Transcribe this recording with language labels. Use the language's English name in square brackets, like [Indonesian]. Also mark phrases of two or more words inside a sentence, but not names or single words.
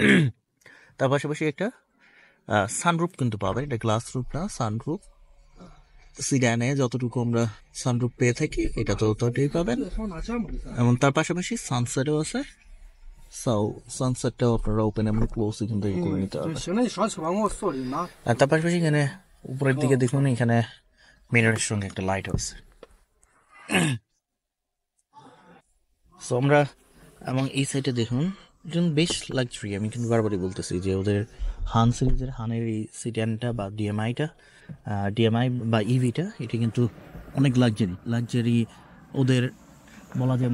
[Bangla] তার পাশাপাশি একটা সানরুফ কিন্তু পাবেন, এটা গ্লাস রুফ না, সানরুফ। সিডানে যতটুকু আমরা সানরুফ পেয়ে থাকি এটা তো ততটাই পাবেন, এবং তার পাশাপাশি সানসেটও আছে। সানসেটটাও আপনারা ওপেন এবং ক্লোজ এখান থেকে করে নিতে পারবেন। [Chinese] 行了，你上去把我锁里拿。 [Bangla] আর তার পাশাপাশি এখানে উপরের দিকে দেখুন, এখানে মিররের সঙ্গে একটা লাইট আছে। সো আমরা, এবং এই সাইডে দেখুন একজন বেশ লাক্সারি, আমি কিন্তু বারবারই বলতেছি যে ওদের হান সিরিজের হানের এই সিডানটা বা ডিএমআই বা ইভিটা, এটা কিন্তু অনেক লাক্সারি ওদের বলা যায়।